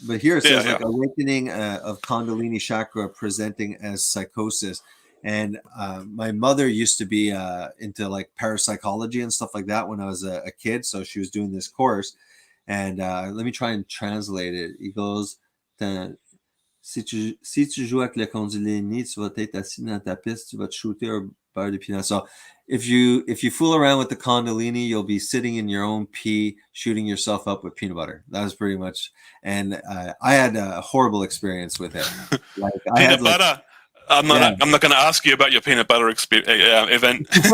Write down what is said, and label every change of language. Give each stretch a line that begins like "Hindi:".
English: But here it says awakening of Kundalini chakra presenting as psychosis. And my mother used to be into like parapsychology and stuff like that when I was a kid. So she was doing this course. And let me try and translate it. It goes,
French: Si tu joues avec le Kundalini, tu vas être assis dans ta piste, tu vas te shooter un beurre de peanut.
English: So if you fool around with the Kundalini, you'll be sitting in your own pee, shooting yourself up with peanut butter. That was pretty much. And I had a horrible experience with it. Like I Peanut had like, butter. I'm not. yeah. I'm not going to ask you about your peanut butter event.